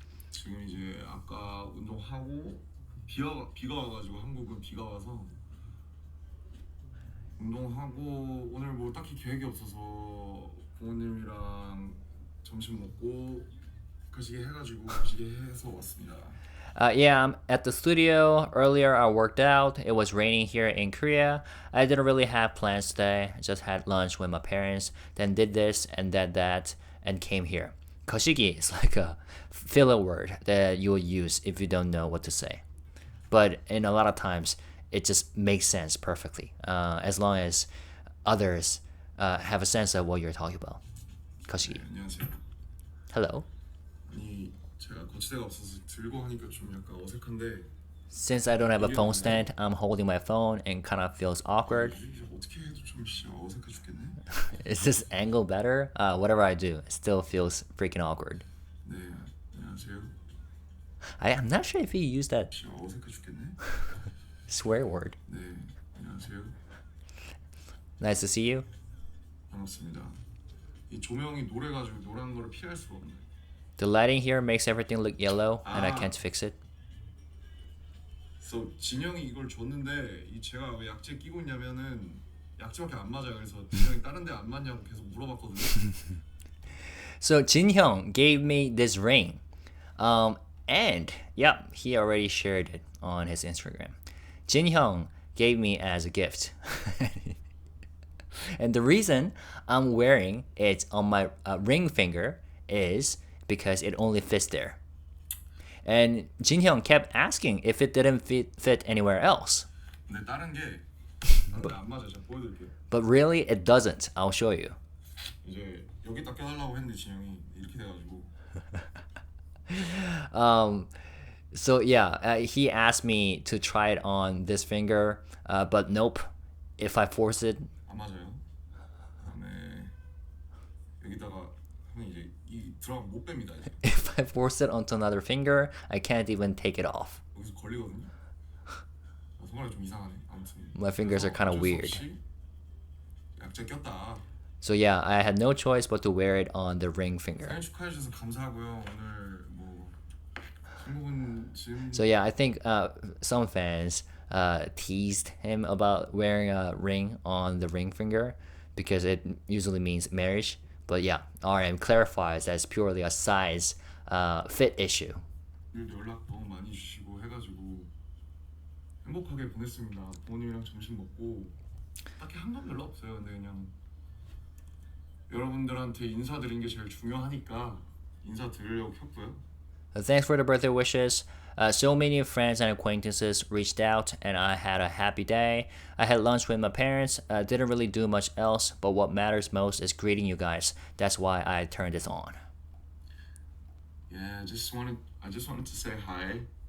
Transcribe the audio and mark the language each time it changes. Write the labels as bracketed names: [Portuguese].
[Korean] 지금 이제 아까 운동하고 비가 와가지고 한국은 비가 와서 운동하고 오늘 뭐 딱히 계획이 없어서 부모님이랑 점심 먹고 거시기 해가지고 거시기 해서 왔습니다. [English] Yeah, I'm at the studio. Earlier, I worked out. It was raining here in Korea. I didn't really have plans today. I just had lunch with my parents, then did this and that, and came here. 거시기 is like a filler word that you will use if you don't know what to say. But in a lot of times, it just makes sense perfectly, as long as others have a sense of what you're talking about. [Korean] 거시기. 네, 안녕하세요. [English] Hello. [Korean] 아니 제가 거치대가 없어서 들고 하니까 좀 약간 어색한데 [English] Since I don't have a phone stand, I'm holding my phone and kind of feels awkward. [Korean] 이게 어떻게 해도 좀 어색해 죽겠네. [English] Is this angle better? Whatever I do, it still feels freaking awkward. [Korean] 네, 안녕하세요. [English] I'm not sure if he used that [Korean] 어색해 죽겠네. [English] swear word. [Korean] 네, 안녕하세요. [English] Nice to see you. [Korean] 반갑습니다. 이 조명이 노래가지고 노란 거를 피할 수가 없네. [English] The lighting here makes everything look yellow, and I Ah. can't fix it. [Korean] 그래서 진영이 이걸 줬는데 이 제가 왜 약재 끼고 있냐면은 약재밖에 안 맞아요. 그래서 진영이 다른 데 안 맞냐고 계속 물어봤거든요. [English] So Jin Hyung gave me this ring, and yeah, he already shared it on his Instagram. Jin Hyung gave me as a gift, and the reason I'm wearing it on my ring finger is because it only fits there. And Jin Hyung kept asking if it didn't fit anywhere else. [Korean] 근데 다른 게 다른 데안 맞아요. 제가 보여드릴게요. [English] But really, it doesn't. I'll show you. [Korean] 이제 여기다 껴달라고 했는데 진영이 이렇게 돼가지고. [English] So yeah, he asked me to try it on this finger, but nope. If I force it, [Korean] 안 맞아요. 그다음에 여기다가 하면 이제 이 들어가면 못 뺍니다. 이제. [English] if I force it onto another finger, I can't even take it off. [Korean] 여기서 걸리거든요. 손가락이 좀 이상하네. 아무튼. [English] My fingers are kind of [Korean] 어쩔 수 [English] weird. [Korean] 없이 약재 꼈다. [English] So yeah, I had no choice but to wear it on the ring finger. [Korean] 생일 축하해 주셔서 감사하고요. 오늘 뭐 친구분 지금 [English] So yeah, I think some fans teased him about wearing a ring on the ring finger because it usually means marriage. But yeah, RM clarifies that it's purely a size fit issue. [Korean] 연락 너무 많이 주시고 해가지고 행복하게 보냈습니다. 부모님이랑 점심 먹고 딱히 한 건 별로 없어요. 근데 그냥 여러분들한테 인사드린 게 제일 중요하니까 인사드리려고 켰고요. [English] Thanks for the birthday wishes. So many friends and acquaintances reached out, and I had a happy day. I had lunch with my parents. Didn't really do much else, but what matters most is greeting you guys. That's why I turned this on. Yeah, I just wanted to say hi.